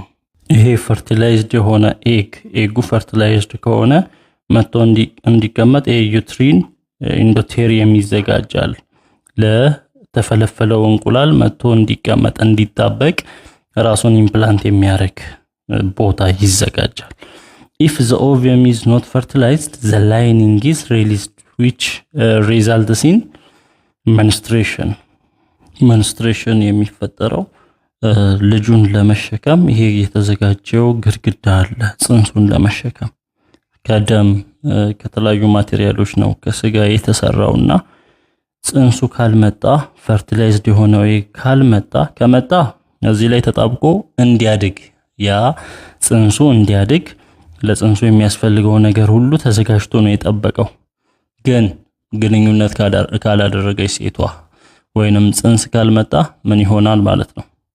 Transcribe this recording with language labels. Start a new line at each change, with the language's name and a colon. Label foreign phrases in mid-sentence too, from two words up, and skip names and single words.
Amharic: ይሄ fertilized የሆነ ኤጉ fertilized ከሆነ መጥቶ እንዲቀመጥ
English: uterine endometrium
Amharic: ይዘጋጃል። ለተፈለፈለው እንቁላል መጥቶ እንዲቀመጥ እንዲጣበቅ ራሱን ኢምፕላንት የሚያደርግ ቦታ ይዘጋጃል።
English: If the ovum is not fertilized, the lining is released, which results in menstruation.
Amharic: Menstruation የሚፈጠረው ልጁን ለመሸከም ይሄ የተዘጋጀው ግድግዳ አለ። ጽንሱን ለመሸከም ከደም ከተለያዩ ማቴሪያሎች ነው ከስጋ የተሰራውና ጽንሱ ካልመጣ fertilized የሆነው ከመጣ እዚህ ላይ ተጣብቆ እንዲያድግ ያ ጽንሱ እንዲያድግ ለጽንሱ የሚያስፈልገው ነገር ሁሉ ተዘጋጅቶ ነው የጠበቀው። ግን ግንኙነት ካላደረገች ሴቷ ወይንም ጽንስ ካልመጣ ምን ይሆናል ማለት ነው?